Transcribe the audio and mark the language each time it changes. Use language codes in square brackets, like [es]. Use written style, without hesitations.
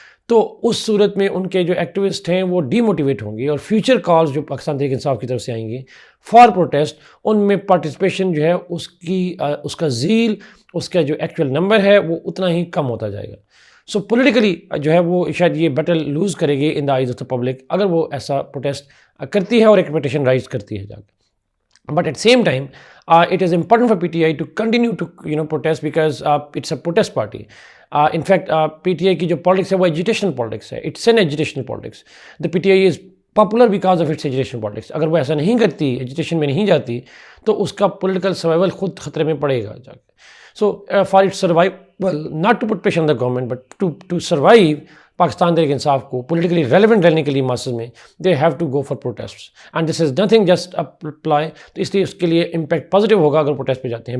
[ur] تو اس صورت میں ان کے جو ایکٹیوسٹ ہیں وہ ڈی موٹیویٹ ہوں گی، اور فیوچر کالز جو پاکستان تحریک انصاف کی طرف سے آئیں گی فار پروٹیسٹ، ان میں پارٹیسپیشن جو ہے اس کا زیل، اس کا جو ایکچوئل نمبر ہے وہ اتنا ہی کم ہوتا جائے گا. سو پولیٹیکلی جو ہے وہ شاید یہ بیٹل لوز کرے گی [en] in the eyes of the public [ur] اگر وہ ایسا پروٹیسٹ کرتی ہے اور ایکسپیکٹیشن رائز کرتی ہے جا کے. [en] But at the same time, it is important for PTI to continue to protest because it's a protest party. In fact, [ur] PTI کی جو پالیٹکس ہے وہ ایجوٹیشنل پالیٹکس ہے. [en] It's an educational politics. The PTI is popular because of its educational politics. [ur] اگر وہ ایسا نہیں کرتی، ایجوٹیشن میں نہیں جاتی، تو اس کا پولیٹیکل سروائیول خود خطرے میں پڑے گا جا کے. [en] So for its survival, not to put pressure on the government, but to survive [ur] Pakistan Tehreek Insaf کو پولیٹیکلی ریلیونٹ رہنے کے لیے ماسز میں [en] they have to go for protest, and this is nothing just apply, [ur] تو اس لیے اس کے لیے امپیکٹ پازیٹیو ہوگا اگر پروٹیسٹ پہ جاتے ہیں.